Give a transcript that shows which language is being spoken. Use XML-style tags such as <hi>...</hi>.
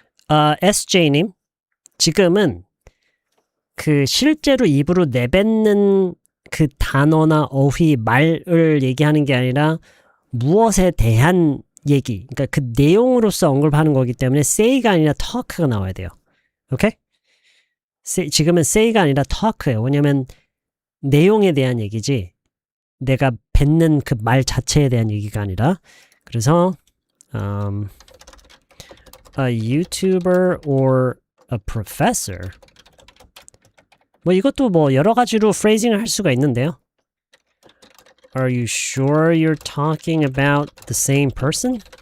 <ko>SJ님, 지금은 그 실제로 입으로 내뱉는 그 단어나 어휘, 말을 얘기하는 게 아니라 무엇에 대한 얘기, 그러니까 그 내용으로서 언급하는 거기 때문에 say가 아니라 talk가 나와야 돼요. 오케이? 지금은 say가 아니라 talk예요. 왜냐면 내용에 대한 얘기지 내가 뱉는 그 말 자체에 대한 얘기가 아니라. 그래서</ko> <en>a YouTuber or a professor.</en> <ko>뭐 이것도 뭐 여러 가지로 phrasing을 할 수가 있는데요.</ko> <en>Are you sure you're talking about the same person?</en>